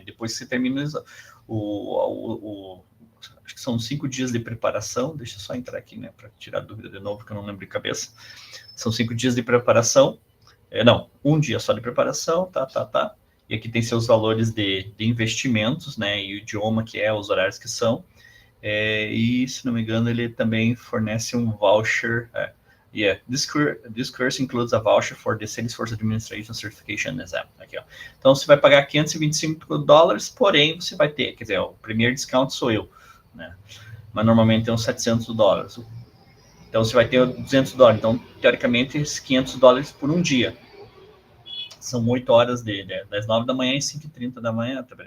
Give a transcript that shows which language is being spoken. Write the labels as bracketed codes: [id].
[pt] Depois que você termina acho que são 5 dias de preparação, deixa eu só entrar aqui, né, para tirar a dúvida de novo, que eu não lembro de cabeça. São 5 dias de preparação, não, 1 dia só de preparação, e aqui tem seus valores de investimentos, né, e o idioma que os horários que são, e se não me engano, ele também fornece um voucher, [en] Yeah, this course includes a voucher for the Salesforce Administration Certification Exam. [pt] Aqui, ó. Então, você vai pagar $525, porém, você vai ter, quer dizer, o primeiro desconto sou eu, né? Mas normalmente é uns $700. Então, você vai ter $200. Então, teoricamente, esses $500 por um dia. São 8 horas das 9 da manhã e 5h30 da manhã, tá vendo?